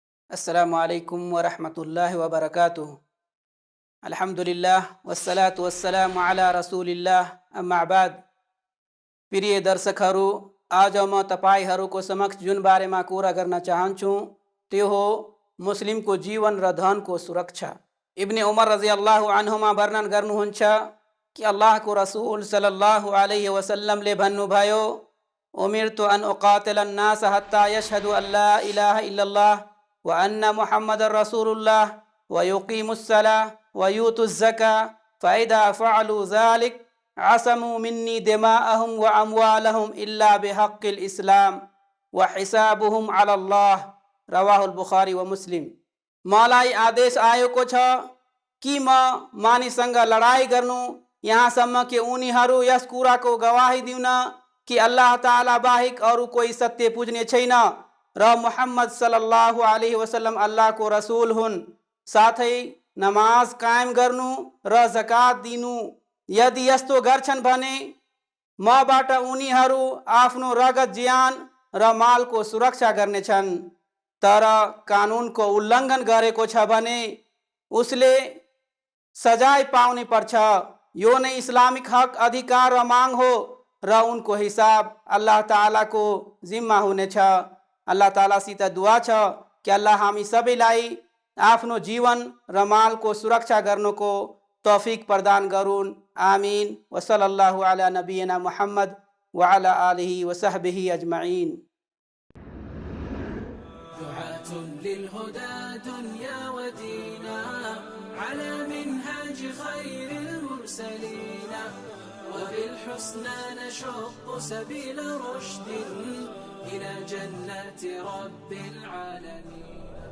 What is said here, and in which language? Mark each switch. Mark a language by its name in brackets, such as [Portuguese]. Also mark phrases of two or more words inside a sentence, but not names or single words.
[Arabic] السلام عليكم ورحمة الله وبركاته. الحمد لله والصلاة والسلام على رسول الله، أما بعد. [Nepali] प्रिय दर्शकहरू, आज म तपाईहरूको समक्ष जुन बारेमा कुरा गर्न चाहन्छु त्यो हो मुस्लिमको जीवन र धनको सुरक्षा। इब्ने उमर [Arabic] رضي الله عنهما [Nepali] वर्णन गर्नुहुन्छ कि अल्लाहको रसूल [Arabic] صلى الله عليه وسلم [Nepali] भन्नुभयो, [Arabic] أمرت أن أقاتل الناس حتى يشهدوا أن لا إله إلا الله وأن محمدا رسول الله ويقيموا الصلاة ويؤتوا الزكاة فإذا فعلوا ذلك عصموا مني دماءهم وأموالهم إلا بحق الإسلام وحسابهم على الله. رواه البخاري ومسلم. [Nepali] मलाई आदेश आएको छ कि म मानिससँग लडाई गर्नु, यहाँसम्म कि उनीहरू यस कुराको गवाही दिउन कि अल्लाह ताला बाहेक अरू कोही सत्य पुज्ने छैन र मुहम्मद [Arabic] صلى الله عليه وسلم [Nepali] अल्लाहको रसूल हुन्। साथै नमाज कायम गर्नु र जकात दिनु। यदि यस्तो गर्छन् भने मबाट उनीहरू आफ्नो रगत, ज्यान र मालको सुरक्षा गर्नेछन्। तर कानुनको उल्लङ्घन गरेको छ भने उसले सजाय पाउने पर्छ। यो नै इस्लामिक हक, अधिकार र माग हो र उनको हिसाब अल्लाह तालाको जिम्मा हुनेछ। अल्लाह तालासित दुआ छ कि अल्लाह हामी सबैलाई आफ्नो जीवन र मालको सुरक्षा गर्नुको तौफिक प्रदान गरून्। आमीन। [Arabic] وصلى الله على نبينا محمد وعلى آله وصحبه أجمعين. للهدى دنيا ودينا على منهاج خير المرسلين وبالحسنى نشق سبيل رشد إلى جنات رب العالمين.